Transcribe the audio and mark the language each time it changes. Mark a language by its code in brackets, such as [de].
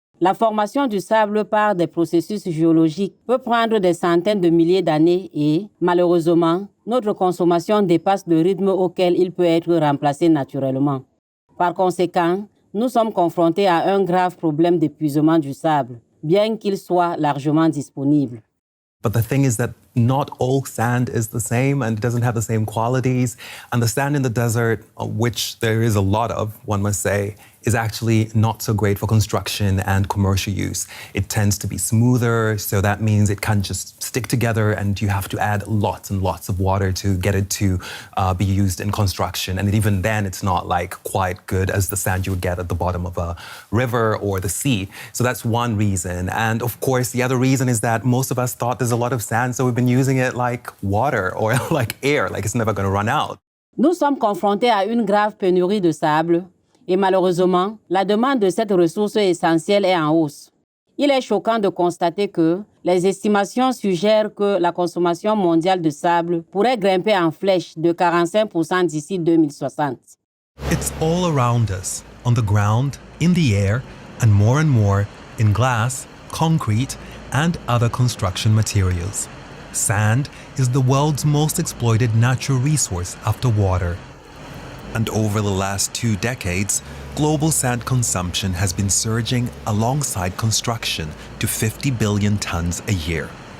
[fr] La formation du sable par des processus géologiques peut prendre des centaines de milliers d'années et, malheureusement, notre consommation dépasse le rythme auquel il peut être remplacé naturellement. Par conséquent, nous sommes confrontés à un grave problème d'épuisement du sable, bien qu'il soit largement disponible. [en] But the thing is that not all sand is the same and it doesn't have the same qualities. And the sand in the desert, which there is a lot of, one must say, is actually not so great for construction and commercial use. It tends to be smoother, so that means it can't just stick together and you have to add lots and lots of water to get it to be used in construction. And even then, it's not like quite good as the sand you would get at the bottom of a river or the sea. So that's one reason. And of course, the other reason is that most of us thought there's a lot of sand, so we've been using it like water or like air, like it's never going to run out. [fr] Nous sommes confrontés à une grave pénurie de sable et malheureusement, la demande de cette ressource essentielle est en hausse. Il est choquant de constater que les estimations suggèrent que la consommation mondiale de sable pourrait grimper en flèche de 45% d'ici 2060. [en] It's all around us, on the ground, in the air, and more in glass, concrete, and other construction materials. Sand is the world's most exploited natural resource after water. And over the last 2 decades, global sand consumption has been surging alongside construction to 50 billion tons a year.